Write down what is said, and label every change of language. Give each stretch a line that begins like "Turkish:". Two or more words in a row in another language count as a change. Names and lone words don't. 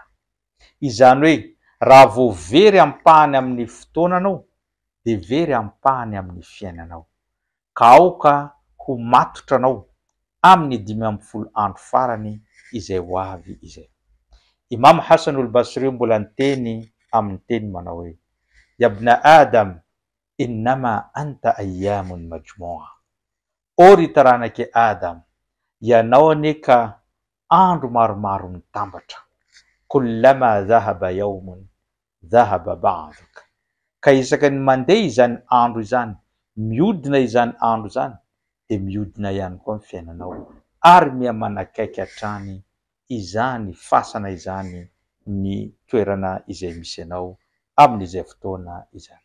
Malagasy: Izany hoe raha vao very ampahany amin'ny fotoananao dia very ampahany amin'ny fiainanao, ka aoka ho matotra anao amin'ny 15 andro farany izay ho avy izay. Imam Hasanul Basri mbola niteny amin'ny teny manao hoe,
Arabic: يا ابن آدم إنما أنت أيام مجموعة.
Malagasy: O ry taranake Adam, ianao aneka andro maromaro mitambatra.
Arabic: كلما ذهب يوم ذهب بعضك.
Malagasy: Ka isaky ny mandeha izany andro izany, miodina izany andro izany, dia miodina ihany koa ny fiainanao, ary manakaiky hatrany izany fasana izany ny toerana izay misy ianao amin'izay fotoana izany.